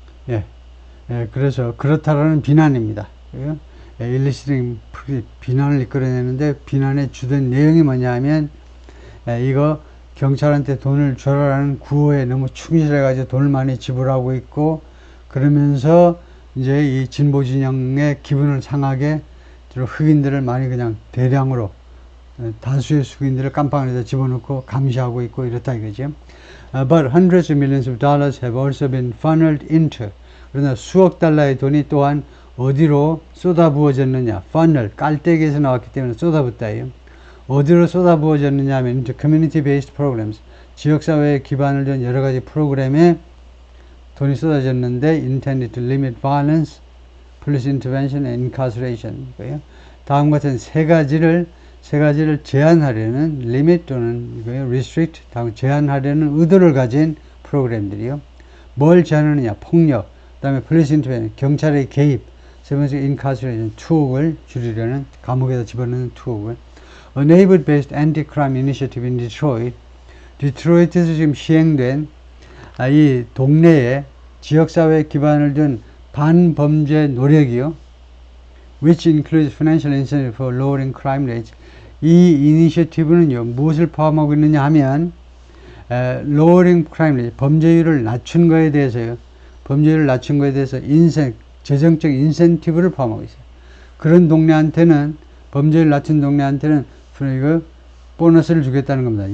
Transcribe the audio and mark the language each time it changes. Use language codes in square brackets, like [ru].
[ko] 예. 예, 그래서 그렇다라는 비난입니다. 일리스팅 비난을 이끌어내는데 비난의 주된 내용이 뭐냐 하면 이거 경찰한테 돈을 줘라라는 구호에 너무 충실해가지고 돈을 많이 지불하고 있고 그러면서 이제 이 진보 진영의 기분을 상하게 흑인들을 많이 그냥 대량으로 다수의 흑인들을 깜빵에다 집어넣고 감시하고 있고 이렇다 이거죠. [en] But hundreds of millions of dollars have also been funneled into. [ko] 그러나 수억 달러의 돈이 또한 어디로 쏟아부어졌느냐. funnel, 깔때기에서 나왔기 때문에 쏟아붓다예요. 어디로 쏟아부어졌느냐 하면 [en] into community-based programs. [ko] 지역사회에 기반을 둔 여러 가지 프로그램에 돈이 쏟아졌는데 [en] intended to limit violence, police intervention and incarceration. [ko] 다음 같은 세 가지를 제한하려는 limit 또는 restrict, 제한하려는 의도를 가진 프로그램들이요. 뭘 제한하느냐? 폭력, 그 다음에 [en] police intervention, [ko] 경찰의 개입, 세 번째 incarceration, 투옥을 줄이려는, 감옥에다 집어넣는 투옥을. [en] A neighborhood-based anti-crime initiative in Detroit, [ko] 디트로이트에서 지금 시행된 이 동네에 지역사회에 기반을 둔 반범죄 노력이요. [en] which includes financial incentive for lowering crime rates. [ko] 이 이니셔티브는요, 무엇을 포함하고 있느냐 하면, [en] lowering crime rate, [ko] 범죄율을 낮춘 거에 대해서요, 범죄율을 낮춘 거에 대해서 재정적 인센티브를 포함하고 있어요. 그런 동네한테는, 범죄율 낮춘 동네한테는, 이거, 보너스를 주겠다는 겁니다.